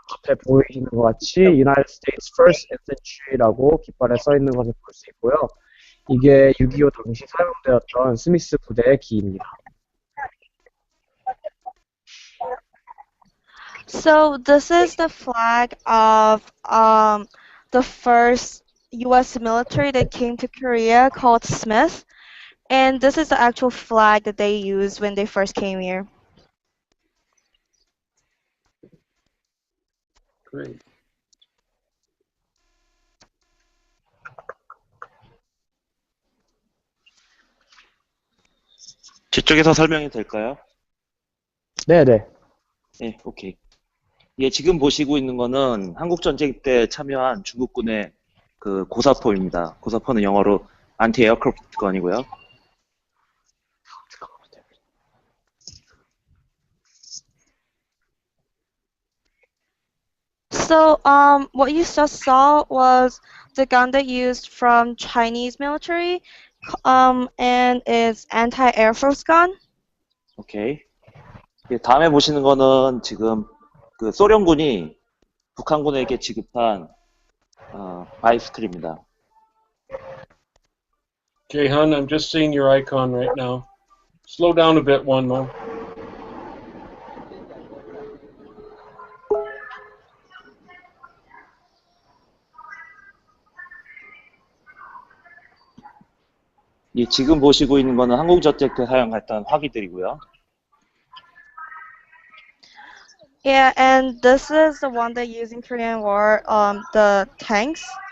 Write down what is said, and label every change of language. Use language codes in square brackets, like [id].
[ko] 앞에 보이시는 것 같이 United States First Infantry라고 깃발에 써 있는 것을 볼 수 있고요. 이게 6.25 당시 사용되었던 스미스 부대의 기입니다. [en] So this is the flag of the first U.S. military that came to Korea, called Smith, and this is the actual flag that they used when they first came here. Great. [ko] 저쪽에서 설명이 될까요? 네네. 네, 오케이. 예, 지금 보시고 있는 거는 한국전쟁 때 참여한 중국군의 그 고사포입니다. 고사포는 영어로 안티-에어크래프트 건이고요. [en] So what you just saw was the gun that used from Chinese military, and it's anti-air force gun. 오케이. [ko] 예, 다음에 보시는 거는 지금 그 소련군이 북한군에게 지급한 바이스클입니다. [en] Jae Hun, I'm just seeing your icon right now. Slow down a bit, One Mo. [ko] 예, 지금 보시고 있는 거는 한국전쟁 때 사용했던 화기들이고요. [en] Yeah, and this is the one they use in Korean War, the tanks.